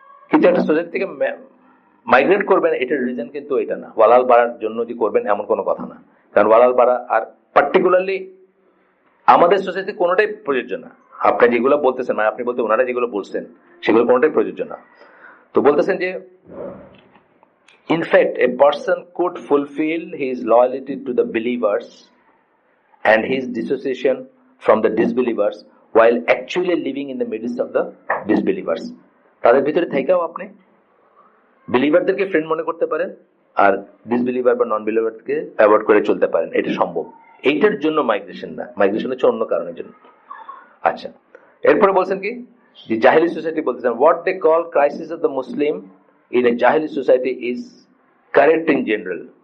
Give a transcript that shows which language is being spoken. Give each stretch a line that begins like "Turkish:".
Bangla: কিন্তু একটা সোসাইটি থেকে মাইগ্রেট করবেন, এটার রিজন কিন্তু এটা না। ওয়ালা আল বারার জন্য যে করবেন এমন কোনো কথা না। কারণ ওয়ালা আল বারা আর পার্টিকুলারলি আমাদের সোসাইটি কোনোটাই প্রযোজ্য না। আপনি যেগুলো বলতেছেন, মানে আপনি বলতে ওনারা যেগুলো বলছেন, সেগুলো কোনোটাই প্রযোজ্য না। তো বলতেছেন যে
English: in fact a person could fulfill his loyalty to the believers and his dissociation from the disbelievers while actually living in the midst of the disbelievers.
Bangla: তাদের ভিতরে থেকেও আপনি বিলিভারদেরকে ফ্রেন্ড মনে করতে পারেন আর ডিসবিলিভার বা নন বিলিভারকে অ্যাভয়েড করে চলতে পারেন। এটা সম্ভব। এইটার জন্য মাইগ্রেশন না, মাইগ্রেশন হচ্ছে অন্য কারণের জন্য। আচ্ছা, এরপরে বলছেন কি, যে জাহিলি সোসাইটি বলতেছেন
English: What they call crisis of the Muslim in a জাহিলি society is correct in general.